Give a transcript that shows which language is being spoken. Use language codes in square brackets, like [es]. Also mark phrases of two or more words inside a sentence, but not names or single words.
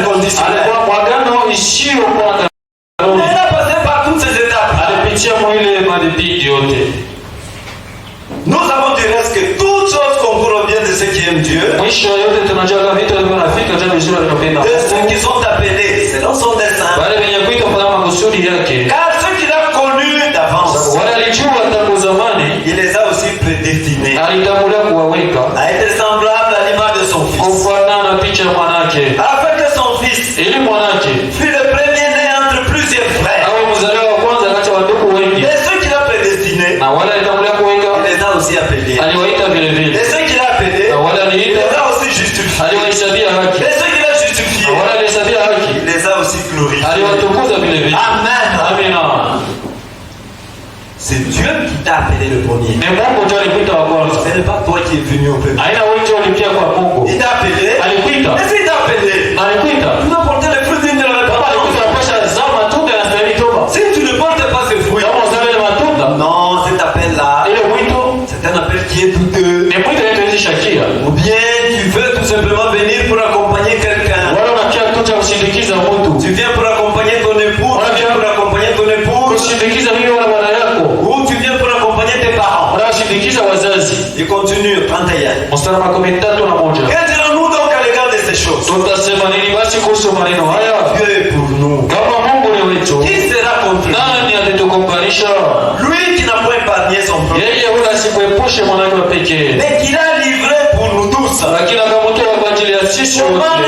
[fr] conditionnelle. [sw] alikuwa mwagano isiyokuwa na kanuni. [fr] Il a passé par toutes ces étapes. [sw] Alipitia mwile madibidi yote. [fr] Nous avons du reste que toutes choses concourent bien de ceux qui aiment Dieu, [sw] Mwisho yote tunajua kama vitu vinafika jambo zuri linapenda. [fr] de ceux qui sont appelés selon son dessein. [sw] Wale wenye kuitwa kwa makusudi yake. [fr] Car ceux qu'il a connus d'avance, [sw] Wale alijua tangu zamani, [fr] il les a aussi prédestinés [sw] alitangulia kuwaweka [fr] à être semblables à l'image de son Fils, [sw] kufanana na picha ya mwanake, [fr] afin que son Fils [sw] ili mwanake [fr] fût le premier-né entre plusieurs frères. [sw] awe mzaliwa wa kwanza kati ya wandugu wengi. [fr] Et ceux qu'il a prédestinés, [sw] Na wale alitangulia kuweka, [fr] il les a aussi appelés. [sw] aliwaita vile vile. [fr] Et ceux qu'il a appelés, [sw] Na wale [fr] il [sw] aliita, [fr] les a aussi justifiés. [sw] aliwahesabia haki. [fr] Et ceux qu'il a [sw] Na [fr] justifiés, [sw] wale alihesabia haki, [fr] il les a aussi glorifiés. [sw] aliwatukuza vile vile. [fr] Amen. [sw] Amina. [fr] C'est Dieu qui t'a appelé le premier. [sw] Ni Mungu ndio alikuita wa kwanza. [fr] Ce n'est pas toi qui es venu au peuple. [sw] Haina wewe ndio ulikia kwa Mungu. [fr] Il t'a appelé. [sw] Alikuita. [fr] Et s'il t'a appelé, [sw] Alikuita. [fr] tu dois porter les fruits dignes de la [sw] Kama [fr] repentance. [sw] alikuita pasha zao matunda na stahili toba. [fr] Si tu ne portes pas ces fruits, [sw] Kama uzale matunda, [fr] non, cet appel-là, [sw] ile mwito [fr] c'est un appel qui est douteux. [sw] ni mwito yetu shakia. [fr] Ou bien tu veux tout simplement venir pour accompagner quelqu'un. [sw] Wala unakia kuja kusindikiza mtu. [fr] Tu viens pour accompagner ton époux, tu viens pour accompagner ton épouse, [sw] Kusindikiza mimi wala bwana yako. [fr] ou tu viens pour accompagner tes parents. [sw] Wala kusindikiza wazazi. [fr] Il continue, 31. [sw] Mstari wa 13. [fr] Que dirons-nous donc à l'égard de ces choses? [sw] Tutasema nini basi kuhusu maneno haya? [fr] Dieu est pour nous. [sw] Kama Mungu ni wetu, [fr] Qui sera contre nous? [sw] nani atatukombanisha? [fr] Lui qui n'a point épargné son propre, [sw] Yeye wala asikuepushe mwanake wa pekee, [fr] mais qui l'a livré pour nous tous. [sw] lakini akamtoa kwa ajili ya sisi [fr] Comment ne